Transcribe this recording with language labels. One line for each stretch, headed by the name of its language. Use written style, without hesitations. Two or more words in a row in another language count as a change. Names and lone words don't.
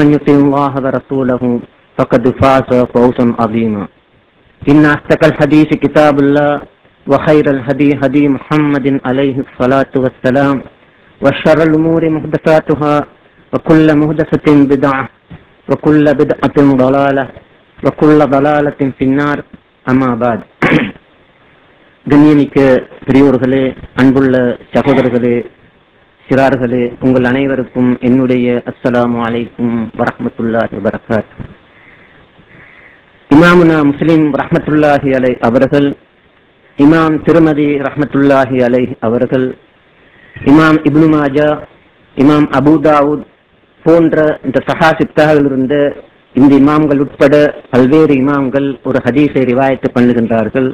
Arabic: يطع الله ورسوله فقد فاز فوزا عظيما إن أصدق الحديث كتاب الله وخير الهدي هدي محمد عليه الصلاة والسلام وشر الأمور محدثاتها وكل محدثة بدعة وكل بدعة ضلالة وكل ضلالة في النار أما بعد
Tamil: கண்ணியமிக்க பெரியோர்களே, அன்புள்ள சகோதரர்களே, சிறார்களே, உங்கள் அனைவருக்கும் என்னுடைய
Arabic: السلام عليكم ورحمة الله وبركاته.
Tamil: இமாமுனா முஸ்லிம்
Arabic: رحمة الله عليه
Tamil: அவர்கள், இமாம் திருமதி
Arabic: رحمة الله عليه
Tamil: அவர்கள், இமாம் இப்னு மாஜா, இமாம் அபூ தாவூத் போன்ற இந்த சஹாசித்தார்கள் இருந்த இந்த இமாம்கள் உட்பட பல்வேறு இமாம்கள் ஒரு ஹதீஸை ரிவாயத்து பண்ணுகின்றார்கள்.